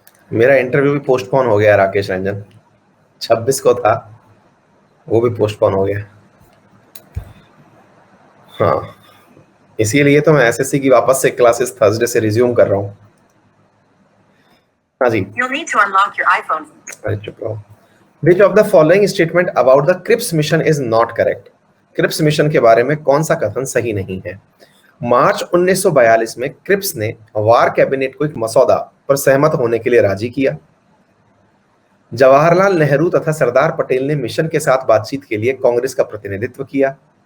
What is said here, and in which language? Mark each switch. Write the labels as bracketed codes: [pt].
[hi] मेरा इंटरव्यू भी पोस्टपोन हो गया राकेश रंजन, 26 को था, वो भी पोस्टपोन हो गया। हाँ, इसीलिए तो मैं SSC की वापस से क्लासेस थर्सडे से रिज्यूम कर रहा हूँ। हाँ जी, [en] You'll need to unlock your iPhone. [hi] अरे चुप रहो। [en] Which of the following statement about the Cripps mission is not correct? [hi] Cripps mission के बारे में कौन सा कथन सही नहीं है? मार्च 1942 में क्रिप्स ने वार कैबिनेट को एक मसौदा पर सहमत होने के लिए राजी किया। जवाहरलाल नेहरू तथा सरदार पटेल ने मिशन के साथ बातचीत के लिए कांग्रेस का प्रतिनिधित्व किया।